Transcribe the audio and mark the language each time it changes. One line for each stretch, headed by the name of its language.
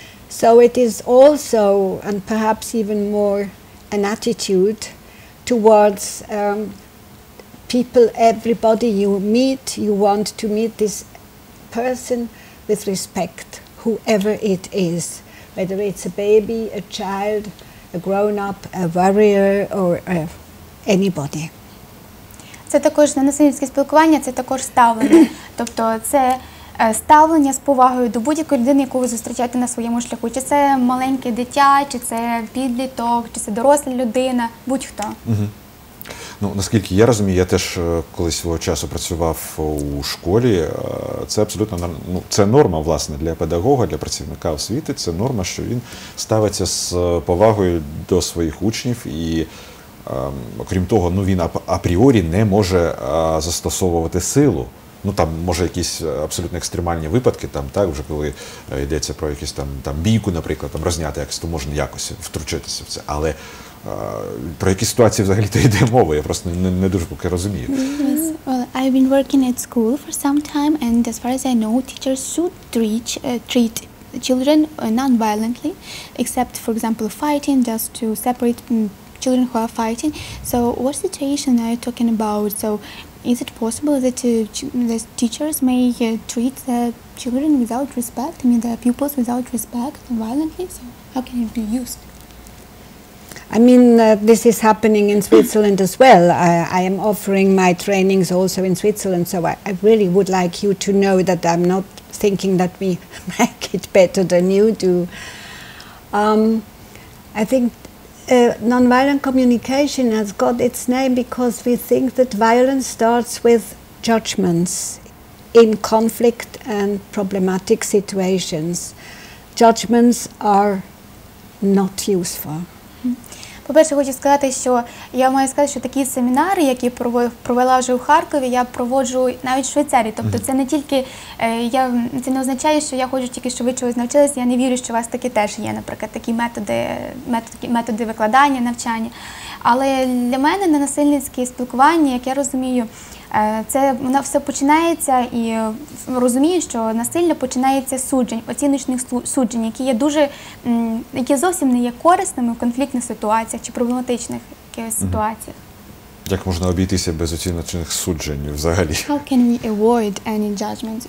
English: So it is also, and perhaps even more, an attitude towards people, everybody you meet. You want to meet this person with respect, whoever it is, whether it's a baby, a child, a grown-up, a warrior, or anybody.
Ukrainian: Це також ненасильницьке спілкування, це також ставлення. Тобто це ставлення з повагою до будь-якої людини, яку ви зустрічаєте на своєму шляху. Чи це маленьке дитя, чи це підліток, чи це доросла людина, будь-хто. Ну, наскільки я розумію, я теж колись свого часу працював у школі. Це абсолютно це норма, власне, для педагога, для працівника освіти. Це норма, що він ставиться з повагою до своїх учнів і, окрім того, він апріорі не може застосовувати силу. Ну, там, може, якісь абсолютно екстремальні випадки, там, так, вже коли йдеться про якісь там бійку, наприклад, там, розняти якось, то можна якось втручатися в це. Але про які ситуації взагалі-то йде мова? Я просто не дуже поки розумію.
English: Well, I've been working at school for some time, and as far as I know, teachers should treat children non-violently, except, for example, fighting, just to separate children who are fighting. So what situation are you talking about? So is it possible that the teachers may treat the children without respect, I mean the pupils without respect and violently? So how can it be used? I mean, this is happening in Switzerland as well. I am offering my trainings also in Switzerland, so I really would like you to know that I'm not thinking that we make it better than you do. I think nonviolent communication has got its name because we think that violence starts with judgments in conflict and problematic situations. Judgments are not useful.
Ukrainian: По-перше, хочу сказати, що я маю сказати, що такі семінари, які провела вже у Харкові, я проводжу навіть в Швейцарії. Тобто це не тільки, це не означає, що я хочу тільки, що ви чогось навчилися, я не вірю, що у вас такі теж є, наприклад, такі методи викладання, навчання. Але для мене ненасильницьке спілкування, як я розумію, воно все починається і розумію, що насилля починається з суджень, оціночних суджень, які зовсім не є корисними в конфліктних ситуаціях чи проблематичних якихось ситуаціях. Як можна обійтися без оціночних суджень взагалі?
English: How can we avoid any judgments?